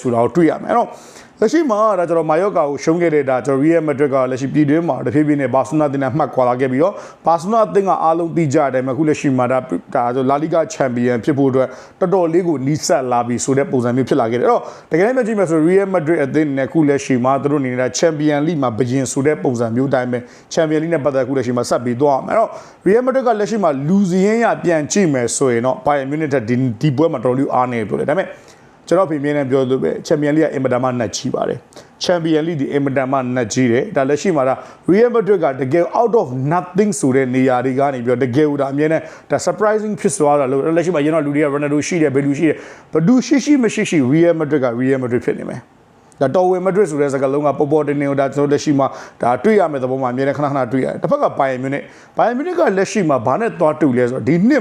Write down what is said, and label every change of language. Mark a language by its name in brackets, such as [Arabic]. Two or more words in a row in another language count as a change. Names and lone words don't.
[Burmese] ဆိုတာကိုတွေ့ရမယ်အဲ့တော့လက်ရှိမှာဒါကျွန်တော်မာယော့ကာကိုရှုံးခဲ့တဲ့ဒါကျွန်တော် Real Madrid ကလက်ရှိပြည်တွင်းမှာတဖြည်းဖြည်းနဲ့ဘာစီလိုနာတင်နဲ့မှတ်ခွာလာခဲ့ပြီးတော့ဘာစီလိုနာအသင်းကအားလုံးသိကြတယ်အခုလက်ရှိမှာဒါဆိုလာလီဂါချန်ပီယံဖြစ်ဖို့အတွက်တော်တော်လေးကိုနီးစပ်လာပြီဆိုတဲ့ပုံစံမျိုးဖြစ်လာခဲ့တယ်အဲ့တော့တကယ်လည်းကြည့်မယ်ဆို Real Madrid အသင်းနဲ့အခုလက်ရှိမှာသူတို့နေနေတာ Champions League မှာဘယင်ဆိုတဲ့ပုံစံမျိုးတိုင်းပဲ Champions League နဲ့ပတ်သက်အခုလက်ရှိမှာဆက်ပြီးသွားအောင်အဲ့တော့ Real Madrid ကလက်ရှိမှာလူစည်းရင်းရပြန်ကြည့်မယ်ဆိုရင်တော့ Bayern Munich ဒီပွဲမှာတော်တော်လေးအားနေပြောတယ်ဒါပေမဲ့ကျွန်တော်ပြင်ပြနေပြောလို့ပဲချန်ပီယံလိကအင်မတန်မှနှက်ချီပါတယ်ချန်ပီယံလိဒီအင်မတန်မှနှက်ချီတယ်ဒါလက်ရှိမှာဒါ Real Madrid ကတကယ် [English] out of nothing [Burmese] ဆိုတဲ့နေရာတွေကနေပြီးတော့တကယ်ဟိုဒါအမြဲတမ်းဒါ surprising ဖြစ်သွားတာလို့လက်ရှိ မှာကျွန်တော်လူတွေက Ronaldo ရှိတယ်ဘယ်လူရှိတယ်ဘယ်သူရှိမရှိ Real Madrid က Real Madrid ဖြစ်နေမယ်ဒါတော်ဝင်မက်ဒရစ်ဆိုတဲ့စကားလုံးကပေါ်ပေါ်တင်နေဒါကျွန်တော်လက်ရှိမှာဒါတွေ့ရမယ့်သဘောမှာအများနဲ့ခဏတွေ့ရတယ်တစ်ဖက်ကဘိုင်ယန်မြူနစ်ကလက်ရှိမှာဘာနဲ့သွားတူလဲဆိုတော့ဒီနှစ်